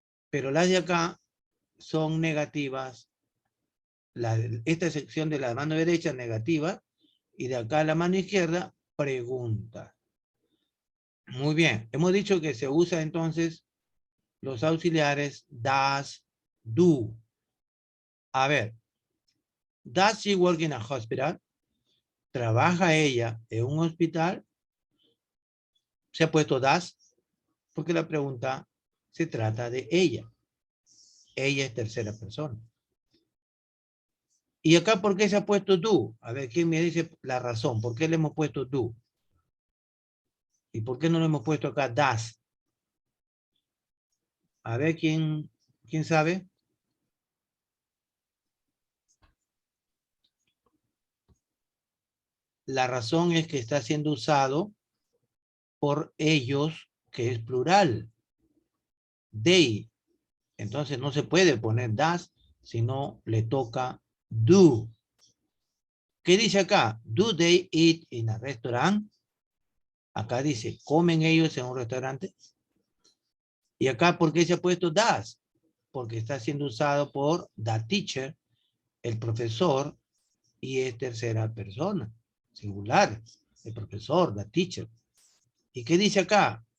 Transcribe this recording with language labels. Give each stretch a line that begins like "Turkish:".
Spanish: Pero las de acá son negativas. Esta sección de la mano derecha negativa y de acá a la mano izquierda pregunta. Muy bien, hemos dicho que se usa entonces los auxiliares das, do. A ver,
English: does she work in a hospital?
Spanish: ¿Trabaja ella en un hospital? Se ha puesto does porque la pregunta se trata de ella. Ella es tercera persona. ¿Y acá por qué se ha puesto do? A ver, ¿quién me dice la razón? ¿Por qué le hemos puesto do? ¿Y por qué no le hemos puesto acá does? A ver, ¿quién sabe? La razón es que está siendo usado por ellos, que es plural. They. Entonces no se puede poner does, sino le toca do. ¿Qué dice acá?
English: Do they eat in a restaurant?
Spanish: Acá dice, ¿comen ellos en un restaurante? Y acá, ¿por qué se ha puesto does? Porque está siendo usado por
English: the teacher,
Spanish: el profesor, y es tercera persona, singular, el profesor, the teacher. ¿Y qué dice acá?